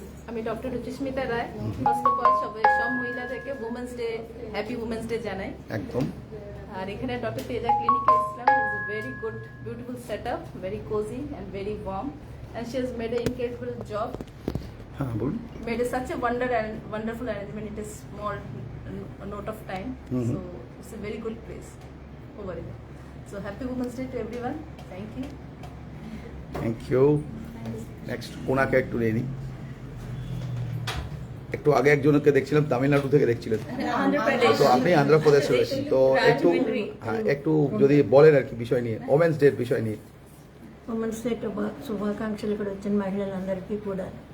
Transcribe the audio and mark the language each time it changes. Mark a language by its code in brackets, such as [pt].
[bn] আমি doctor রুচিস্মিতা Roy. [en] first of all [bn] সব মহিলাদেরকে [en] Women's day, happy women's day জানাই। [bn] একদম। আর এখানে ডক্টর তেজা ক্লিনিকে এসেছিলাম। [en] It's a very good beautiful setup, very cosy and very warm, and she has made an incredible job. [bn] হ্যাঁ বলুন। [en] Made such a wonderful arrangement. It is small note of time, so it's a very good place over there. So happy Women's Day to everyone. Thank you. [bn] Thank you. Next কোনাকে একটু নিয়ে নিই। একটু আগে একজনকে দেখছিলাম তামিলনাড়ু থেকে দেখছিলেন, তো আপনি আন্ধ্রপ্রদেশ রয়েছেন, তো একটু যদি বলেন আর কি বিষয় নিয়ে, ওমেন্স ডে বিষয় নিয়ে। [te] ఉమెన్స్ డే శుభాకాంక్షలు ఇక్కడ వచ్చిన మహిళలందరికీ కూడా.